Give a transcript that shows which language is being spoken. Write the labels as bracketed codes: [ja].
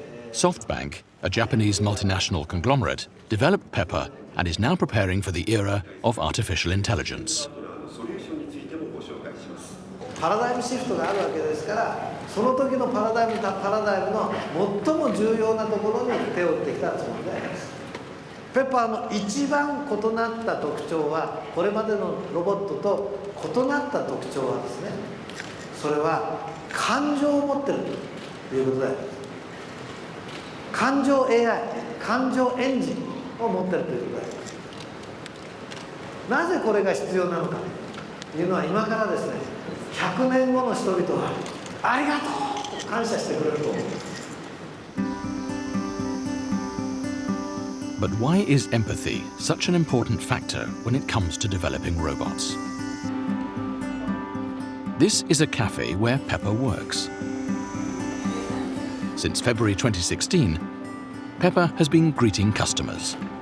[en] SoftBank, a Japanese multinational conglomerate, developed Pepper and is now preparing for the era of artificial intelligence. [ja] パラダイムシフトがあるわけですから、その時のパラダイムの最も重要なところに手を打ってきたつもりであります。ペッパーの一番異なった特徴は、これまでのロボットと異なった特徴はですね、それは感情を持っているということであります。感情 AI、感情エンジンを持っているということであります。なぜこれが必要なのかというのは、今からですね、100年後の人々はありがとうと感謝してくれると思う。 [en] But why is empathy such an important factor when it comes to developing robots? This is a cafe where Pepper works. Since February 2016, Pepper has been greeting customers.